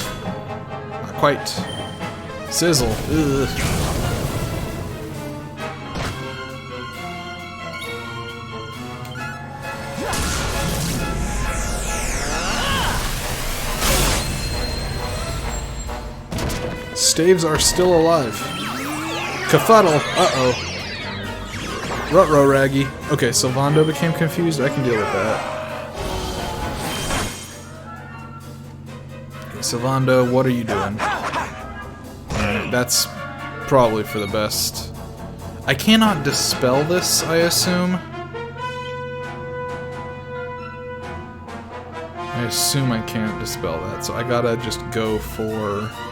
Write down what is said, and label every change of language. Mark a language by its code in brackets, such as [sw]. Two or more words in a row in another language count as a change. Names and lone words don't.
[en] Not quite. Sizzle. Ugh. Staves are still alive. Kafuddle. Uh-oh. Ruh-roh, Raggy. Okay, Sylvando became confused. I can deal with that. Okay, Sylvando, what are you doing? Alright, that's probably for the best. I cannot dispel this, I assume. I assume I can't dispel that, so I gotta just go for...